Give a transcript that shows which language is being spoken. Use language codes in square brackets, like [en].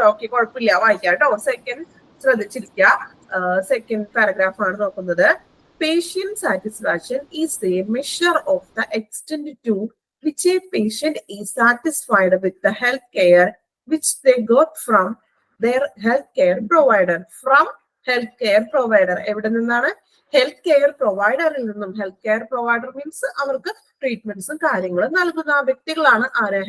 [ml] Okay, കുഴപ്പമില്ല, വായിക്കാം കേട്ടോ. സെക്കൻഡ് ശ്രദ്ധിച്ചിരിക്കുക, സെക്കൻഡ് പാരഗ്രാഫ് ആണ് നോക്കുന്നത്. [en] Patient satisfaction is a measure of the extent to which a patient is satisfied with the health care which they got from their healthcare provider. From healthcare provider, [ml] എവിടെ നിന്നാണ്? Health care പ്രൊവൈഡറിൽ നിന്നും. Health care provider means അവർക്ക് ട്രീറ്റ്മെന്റ്സും കാര്യങ്ങളും നൽകുന്ന വ്യക്തികളാണ് ആര്?